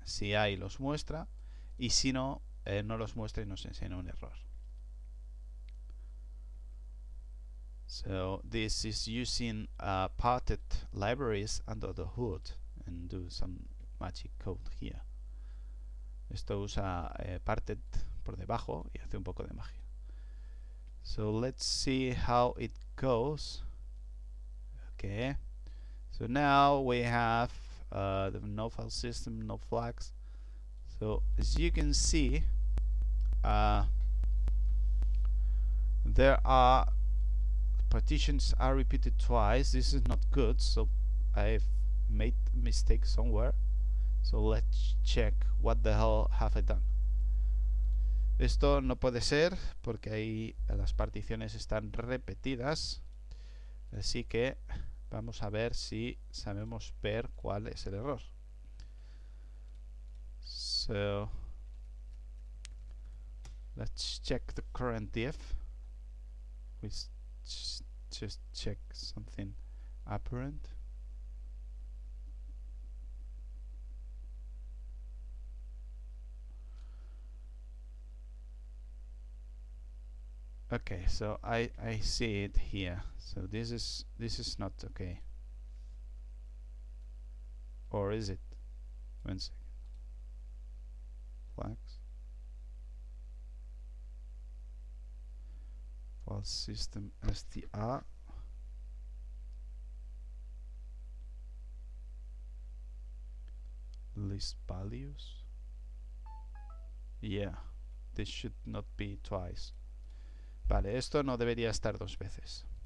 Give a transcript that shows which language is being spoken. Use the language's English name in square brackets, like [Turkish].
[Spanish] Si hay, los muestra, y si no, no los muestra y nos enseña un error. [English] So this is using parted libraries under the hood and do some magic code here. [Spanish] Esto usa parted por debajo y hace un poco de magia. [English] So let's see how it goes. Okay, so now we have the no file system, no flags. So as you can see, there are partitions are repeated twice. This is not good, so I've made a mistake somewhere. So let's check what the hell have I done. [Spanish] Esto no puede ser porque ahí las particiones están repetidas, así que vamos a ver si sabemos ver cuál es el error. [English] So let's check the current diff. We just check something apparent. Okay, so I see it here. So this is not okay. Or is it? 1 second. Flags. File system str. List values. Yeah, this should not be twice. [Spanish] Vale, esto no debería estar dos veces.